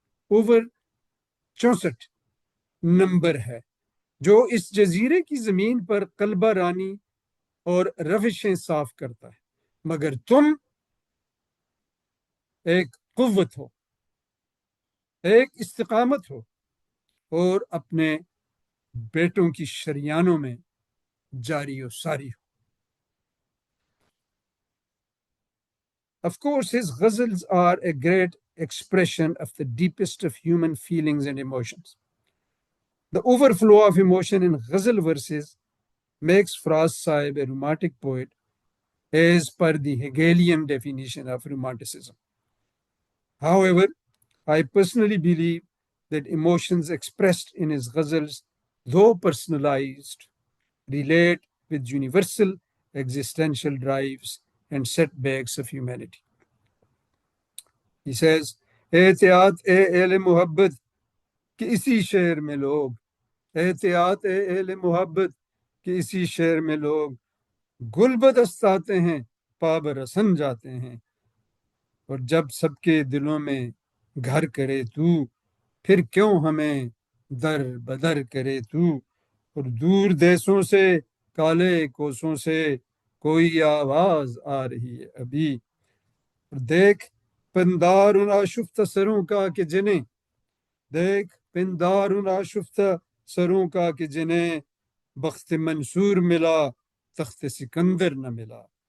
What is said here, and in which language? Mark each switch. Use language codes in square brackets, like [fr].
[ur] Over 64 number ہے جو اس جزیرے کی زمین پر قلبہ رانی اور روشیں صاف کرتا ہے، مگر تم ایک قوت ہو، ایک استقامت ہو اور اپنے بیٹوں کی شریانوں میں جاری و ساری ہو. [en] Of course, his ghazals are a great expression of the deepest of human feelings and emotions. The overflow of emotion in ghazal verses makes Faraz Sahib a romantic poet as per the Hegelian definition of Romanticism. However, I personally believe that emotions expressed in his ghazals, though personalized, relate with universal existential drives and setbacks of humanity. He says, [ur] احتیاط اے اہل محبت کہ اسی شعر میں لوگ، احتیاط اے اہل محبت کہ اسی شعر میں لوگ گل بدستاتے ہیں، پابرسن جاتے ہیں، اور جب سب کے دلوں میں گھر کرے تو پھر کیوں ہمیں در بدر کرے تو، اور دور دیسوں سے کالے کوسوں سے کوئی آواز آ رہی ہے ابھی، اور دیکھ پندار ان آشفتہ سروں کا کہ جنہیں، دیکھ پندار ان آشفتہ سروں کا کہ جنہیں بخت منصور ملا تخت سکندر نہ ملا.